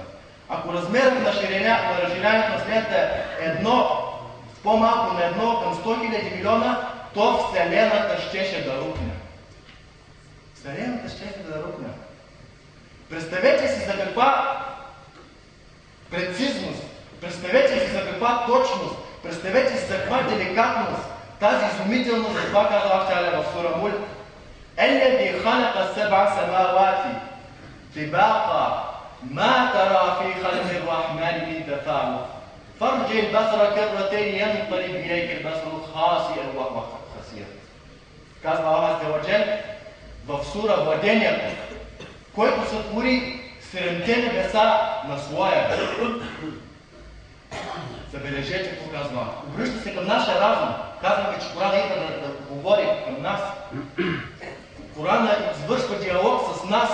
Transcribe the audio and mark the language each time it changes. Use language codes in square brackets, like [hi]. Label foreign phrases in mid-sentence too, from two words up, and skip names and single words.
[bg] Ако размерът на разширяването на Вселената е по-малко на 1 към 100 000 милиона, то Вселената щеше да рухне. Вселената щеше да рухне. Представете си за каква прецизност, представете си за каква точност, представете си за каква деликатност, тази изумителност, за това казва Аллах в сура Мулк. [ar] الذي خلق 7 سماوات طباقا ما ترى في خلق الرحمن من تفاوت فارجع البصر كرتين ينقلب إليك البصر خاسئا وهو خسير. [bg] Казва Аллах в сура Владението, който сътвори 7-те небеса на своя. Забележете какво казва. Обръща се към нашия разум. Казваме, че Корана идва да говори към нас. Корана извършва диалог с нас.